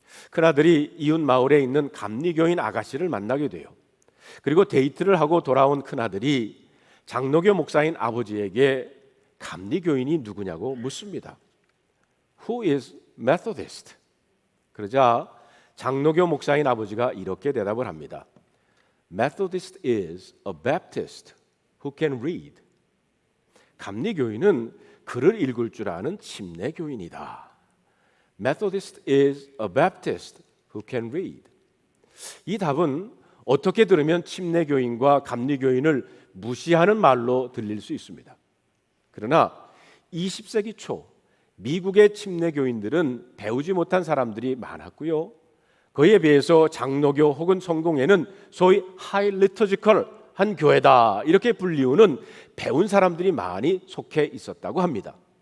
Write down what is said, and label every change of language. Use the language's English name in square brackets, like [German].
[Korean] 큰아들이 이웃 마을에 있는 감리교인 아가씨를 만나게 돼요. 그리고 데이트를 하고 돌아온 큰아들이 장로교 목사인 아버지에게 감리교인이 누구냐고 묻습니다. [English] Who is Methodist? [Korean] 그러자 장로교 목사인 아버지가 이렇게 대답을 합니다. [English] Methodist is a Baptist who can read. [Korean] 감리교인은 글을 읽을 줄 아는 침례교인이다. [English] Methodist is a Baptist who can read. [Korean] 이 답은 어떻게 들으면 침례교인과 감리교인을 무시하는 말로 들릴 수 있습니다. 그러나 20세기 초 미국의 침례교인들은 배우지 못한 사람들이 많았고요, 그에 비해서 장로교 혹은 성공회는 소위 하이 리터지컬 한 교회다 이렇게 불리우는 배운 사람들이 많이 속해 있었다고 합니다.